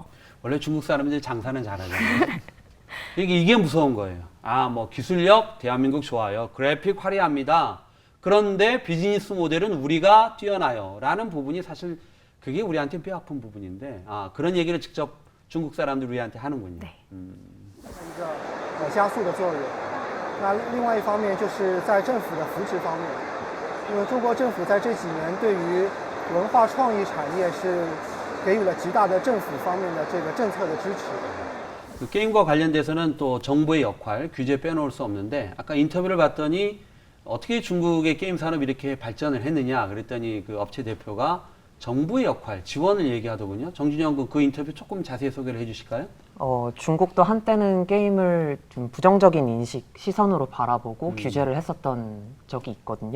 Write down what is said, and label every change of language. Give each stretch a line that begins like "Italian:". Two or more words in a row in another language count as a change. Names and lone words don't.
Korean: 원래 중국 사람들이 장사는 잘하잖아요. 이게 무서운 거예요. 뭐 기술력 대한민국 좋아요. 그래픽 화려합니다. 그런데 비즈니스 모델은 우리가 뛰어나요. 라는 부분이 사실 그게 우리한테 뼈 아픈 부분인데 그런 얘기를 직접 중국 사람들 우리한테 하는군요. 네.
Chinese: 一个加速的作用。那另外一方面就是在政府的扶持方面，因为中国政府在这几年对于文化创意产业是给予了极大的政府方面的这个政策的支持。
Korean: 그 게임과 관련돼서는 또 정부의 역할, 규제 빼놓을 수 없는데 아까 인터뷰를 봤더니 어떻게 중국의 게임 산업이 이렇게 발전을 했느냐 그랬더니 그 업체 대표가 정부의 역할, 지원을 얘기하더군요. 정준영 군 그 인터뷰 조금 자세히 소개를 해주실까요? 중국도 한때는 게임을 좀 부정적인 시선으로 바라보고 규제를 했었던 적이 있거든요.